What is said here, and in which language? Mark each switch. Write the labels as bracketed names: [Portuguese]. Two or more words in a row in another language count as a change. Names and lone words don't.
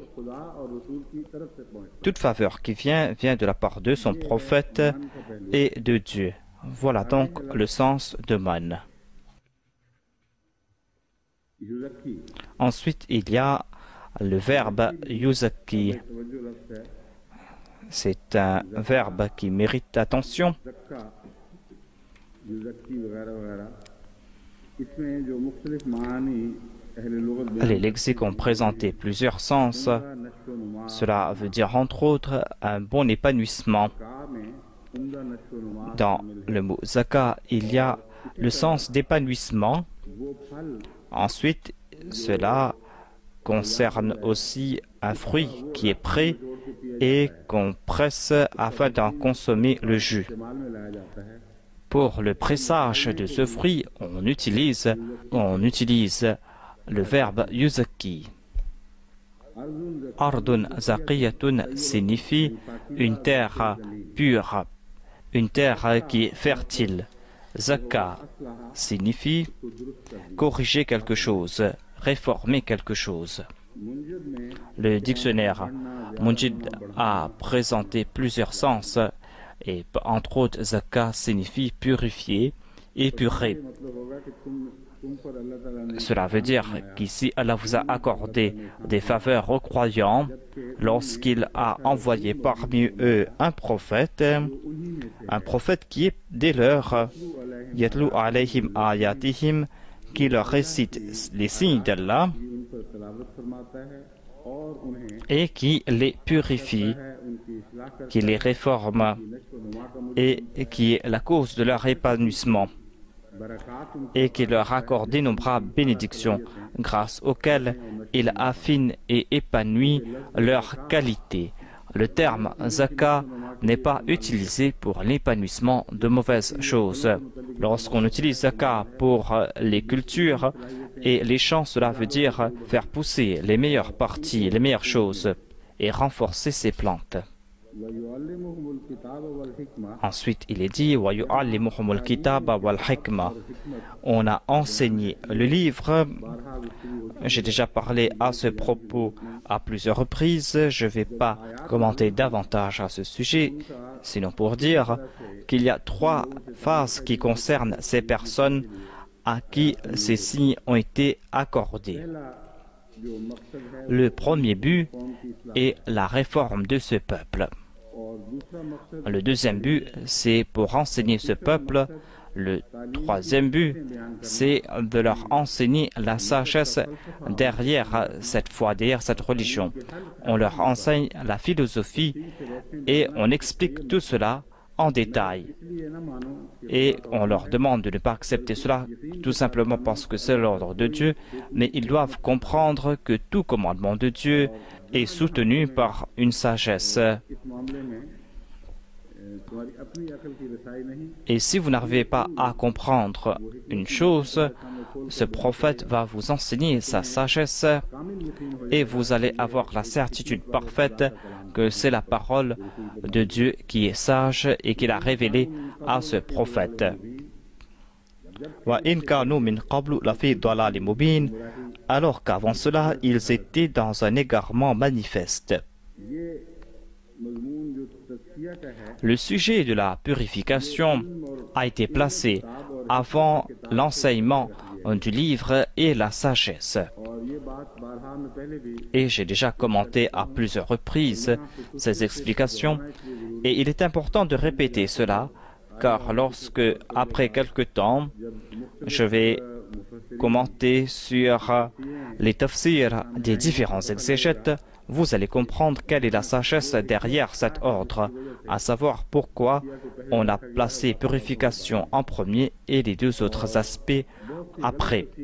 [French] Toute faveur qui vient de la part de son prophète et de Dieu. Voilà donc le sens de man. Ensuite, il y a le verbe yuzaki. C'est un verbe qui mérite attention. [Arabic] زكّى، يزكّي [Urdu] وغیرہ وغیرہ، اس میں جو مختلف معانی اہلِ لغت بیان [French] Les lexiques ont présenté plusieurs sens. [Urdu] नश्वनुमा [French] Cela veut dire entre autres un bon épanouissement. [Urdu] کا میں عمدہ نشوونما [French] Dans le mot zaka, il y a le sens d'épanouissement. [Urdu] وہ پھل [French] Ensuite, cela concerne aussi un fruit qui est prêt et qu'on presse afin d'en consommer le jus. [Urdu] استعمال میں لایا جاتا ہے [French] Pour le pressage de ce fruit, on utilise le verbe yuzaki. [Arabic] أرض زكية [French] signifie une terre pure, une terre qui est fertile. Zaka signifie corriger quelque chose, réformer quelque chose. [Urdu] منجد میں [French] Le dictionnaire Munjid a présenté plusieurs sens et entre autres zaka signifie purifier, épurer. [Urdu] مطلب ہوگا کہ تم پر اللہ تعالیٰ نے [French] Cela veut dire qu'ici Allah vous a accordé des faveurs aux croyants lorsqu'il a envoyé parmi eux un prophète qui est des leurs, [Arabic] يتلو عليهم آياتهم, [French] qui leur récite les signes d'Allah [Urdu] ان پر تلاوت فرماتا ہے اور انہیں [French] et qui les purifie, [Urdu] ان کی اصلاح کر [French] qui les réforme [Urdu] نشوونما کا [French] et qui est la cause de leur épanouissement [Urdu] برکات ان [French] et qui leur accorde d'innombrables bénédictions grâce auxquelles il affine et épanouit leurs qualités. Le terme zaka n'est pas utilisé pour l'épanouissement de mauvaises choses. Lorsqu'on utilise zaka pour les cultures et les champs, cela veut dire faire pousser les meilleures parties, les meilleures choses et renforcer ces plantes. [Arabic] ويعلمهم الكتاب والحكمة [French] Ensuite, il est dit [Arabic] ويعلمهم الكتاب والحكمة. [French] On a enseigné le livre. J'ai déjà parlé à ce propos à plusieurs reprises. Je ne vais pas commenter davantage à ce sujet, sinon pour dire qu'il y a 3 phases qui concernent ces personnes à qui ces signes ont été accordés. [Urdu] جو مقصد ہے [French] Le premier but [Urdu] قوم کی اصلاح [French] est la réforme de ce peuple. [Urdu] اور دوسرا مقصد [French] Le deuxième but, c'est pour enseigner ce peuple. Le troisième but, c'est de leur enseigner la sagesse derrière cette foi, derrière cette religion. On leur enseigne la philosophie et on explique tout cela en détail. [Urdu] اس لیے نہ مانو کہ [French] Et on leur demande de ne pas accepter cela tout simplement parce que c'est l'ordre de Dieu, mais ils doivent comprendre que tout commandement de Dieu est soutenu par une sagesse. [Urdu] اس معاملے میں تمہاری اپنی عقل کی رسائی نہیں [French] Et si vous n'arrivez pas à comprendre une chose, ce prophète va vous enseigner sa sagesse [Urdu] کامل یقین ہو [French] et vous allez avoir la certitude parfaite que c'est la parole de Dieu qui est sage et qu'il a révélé à ce prophète. [Arabic] وَإِنْ كَانُوا مِنْ قَبْلُ لَفِي ضَلَالٍ مُبِينٍ. [French] Alors qu'avant cela, ils étaient dans un égarement manifeste. [Urdu] یہ مضمون جو تزکیہ کا ہے [French] Le sujet de la purification a été placé avant l'enseignement du livre et la sagesse. [Urdu] اور یہ بات بارہا میں پہلے بھی [French] Et j'ai déjà commenté à plusieurs reprises ces explications et il est important de répéter cela car lorsque, après quelque temps, je vais commenter sur les tafsirs des différents exégètes, vous allez comprendre quelle est la sagesse derrière cet ordre, à savoir pourquoi on a placé purification en premier et les 2 autres aspects après.